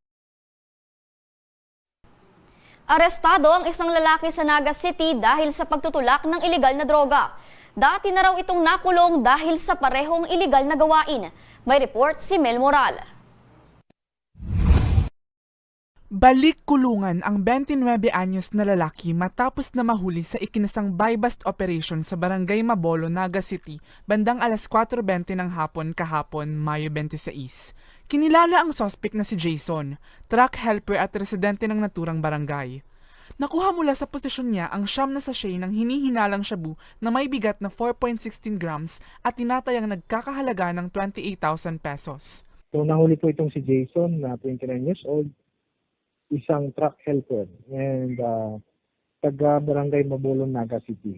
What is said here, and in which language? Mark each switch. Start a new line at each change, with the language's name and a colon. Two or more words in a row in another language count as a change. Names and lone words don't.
Filipino: Arestado ang isang lalaki sa Naga City dahil sa pagtutulak ng ilegal na droga. Dati na raw itong nakulong dahil sa parehong ilegal na gawain. May report si Mel Moral. Balik kulungan ang 29 anyos na lalaki matapos na mahuli sa ikinasang
English: buy-bust operation
Filipino: sa Barangay Mabolo, Naga City, bandang alas 4:20 ng hapon kahapon, Mayo 26. Kinilala ang suspect na si Jason,
English: truck helper
Filipino: at residente ng naturang barangay. Nakuha mula sa posisyon niya ang 9 na sachet ng hinihinalang shabu na may bigat na 4.16 grams at tinatayang nagkakahalaga ng 28,000 pesos. So nahuli po itong si Jason na 29
English: years old,
Filipino: isang
English: truck helper and
Filipino: taga Barangay Mabolo, Naga City.